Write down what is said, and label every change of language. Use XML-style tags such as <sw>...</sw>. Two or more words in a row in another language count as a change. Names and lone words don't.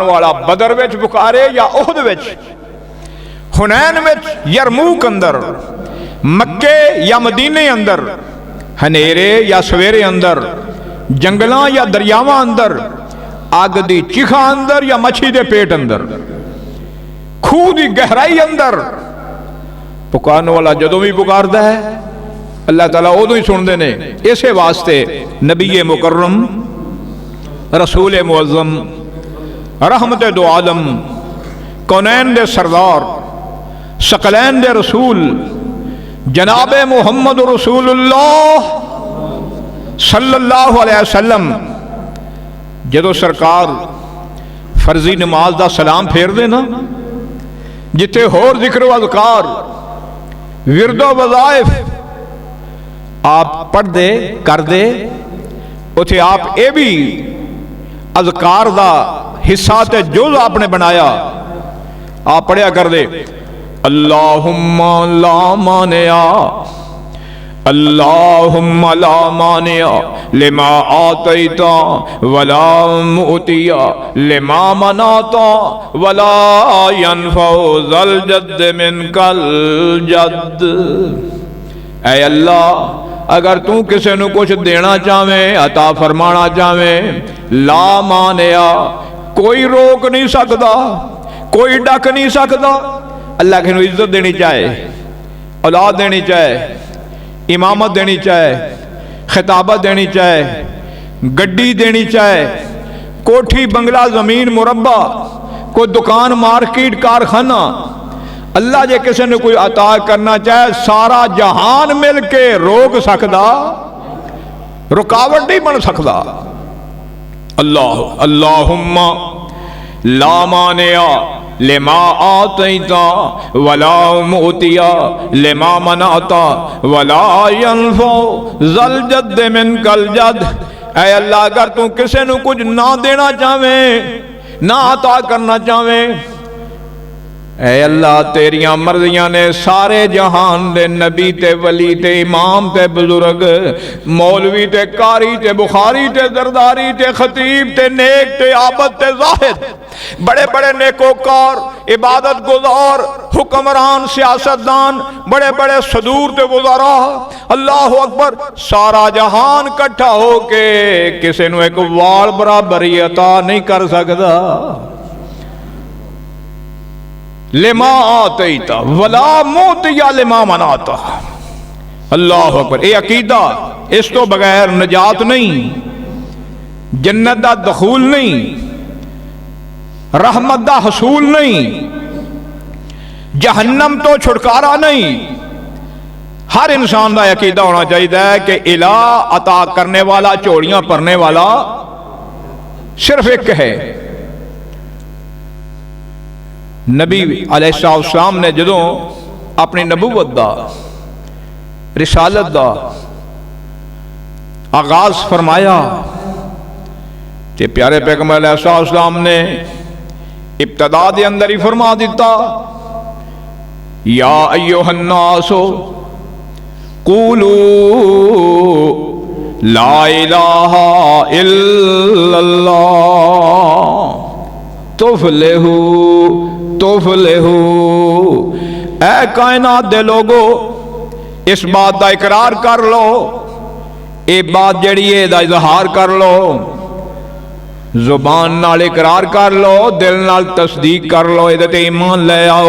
<pa>والا بدر وچ پکارے یا احد وچ، حنین وچ، یرموک اندر، مکے یا مدینے اندر، ہنیرے یا سویرے اندر، جنگلوں یا دریاواں اندر، اگ دی چخا اندر یا مچھی دے پیٹ اندر، کھوہ دی گہرائی اندر، پکارنے والا جدوں بھی پکاردا ہے اللہ تعالیٰ اودوں ہی سنتے نے. اسے واسطے نبی مکرم رسول معظم رحمتِ دو عالم کونین دے سردار ثقلین دے رسول جناب محمد رسول اللہ</pa> <ar>صلى الله عليه وسلم</ar> <pa>جدوں سرکار فرضی نماز دا سلام پھیر دے نا، جتھے ہور ذکر اذکار ورد و وظائف آپ پڑھتے کرتے، اوتھے آپ یہ بھی اذکار دا حصہ تے جز آپنے بنایا. آپ پڑھیا کر دے,</pa> <ar>اللهم لا مانع، اللهم لا مانع لما أعطيت ولا معطي لما منعت ولا ينفع ذا الجد منك الجد.</ar> <ur>اے اللہ, اگر تو کسی کو کچھ دینا چاہے، عطا فرمانا چاہے,</ur> <ar>لا مانع,</ar> <ur>کوئی روک نہیں سکتا، کوئی ڈک نہیں سکتا. اللہ کے عزت دینی چاہے، اولاد دینی چاہے، امامت دینی چاہے، خطابت دینی چاہے، گڈی دینی چاہے، کوٹھی بنگلہ زمین مربع، کوئی دکان مارکیٹ کارخانہ، اللہ جے کسی نے کوئی عطا کرنا چاہے سارا جہان مل کے روک سکتا، رکاوٹ نہیں بن سکتا.</ur> <ar>الله اللهم لا مانع لما أعطيت ولا معطي لما منعت ولا ينفع ذا الجد منك الجد.</ar> <pa>اے اللہ، اگر تو کسی نے کچھ نہ دینا چاہے، نہ عطا کرنا چاہے، اے اللہ تیریاں مرضیاں نے سارے جہان دے نبی تے ولی تے امام تے بزرگ، مولوی تے قاری تے بخاری تے زرداری تے خطیب تے نیک تے عابد تے زاہد، بڑے بڑے نیکوکار، عبادت گزار، حکمران، سیاستدان، بڑے بڑے صدور تے وزرا,</pa> <ar>الله أكبر,</ar> <pa>سارا جہان کٹھا ہو کے کسی نوں اک وال برابری عطا نہیں کر سکتا.</pa> <ar>لما أعطيت ولا معطي لما منعت. الله أكبر,</ar> <pa>یہ عقیدہ، اس تو بغیر نجات نہیں، جنت دا دخول نہیں، رحمت دا حصول نہیں، جہنم تو چھٹکارا نہیں.</pa> <ur>ہر انسان کا عقیدہ ہونا چاہیے کہ الہ عطا کرنے والا، جھولیاں بھرنے والا صرف ایک ہے.</ur> <pa>نبی علیہ السلام نے جدوں اپنی نبوت دا، رسالت دا آغاز فرمایا تے پیارے پیغمبر علیہ السلام نے ابتدا دے اندر ہی فرما دتا,</pa> <ar>يا أيها الناس قولوا لا إله إلا الله تفلحوا تفلحوا.</ar> <pa>اے کائنات دے لوگو، اس بات کا اقرار کر لو، یہ بات جڑی ہے دا اظہار کر لو، زبان نال اقرار کر لو، دل نال تصدیق کر لو، ایہدے تے ایمان لے آؤ.</pa>